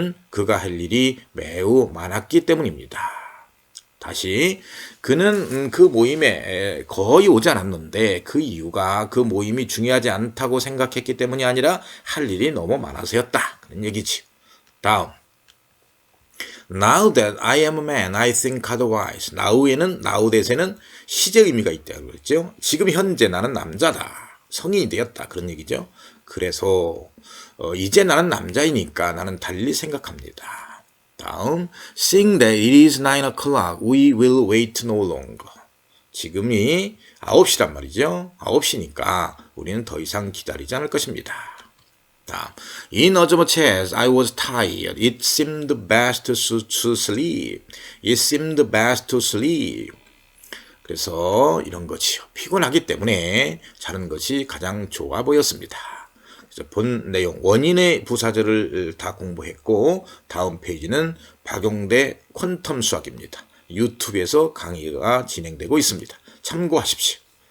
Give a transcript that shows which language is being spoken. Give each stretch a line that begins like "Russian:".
Korean: 그가 할 일이 매우 많았기 때문입니다. 다시 그는 그 모임에 거의 오지 않았는데 그 이유가 그 모임이 중요하지 않다고 생각했기 때문이 아니라 할 일이 너무 많아서였다. 그런 얘기지. 다음
English: Now that I am a man, I think otherwise.
Korean: Now에는 now that에는 시제 의미가 있다고 그랬죠. 지금 현재 나는 남자다. 성인이 되었다. 그런 얘기죠. 그래서 이제 나는 남자이니까 나는 달리 생각합니다.
English: 다음 Seeing that it is 9 o'clock, we will wait no longer.
Korean: 지금이 9시란 말이죠. 9시니까 우리는 더 이상 기다리지 않을 것입니다. 다음.
English: In as much as I was tired, it seemed best to sleep. It seemed best to sleep.
Korean: 그래서 이런 거지요. 피곤하기 때문에 자는 것이 가장 좋아 보였습니다. 그래서 본 내용 원인의 부사절을 다 공부했고 다음 페이지는 박용대 퀀텀 수학입니다. 유튜브에서 강의가 진행되고 있습니다. 참고하십시오.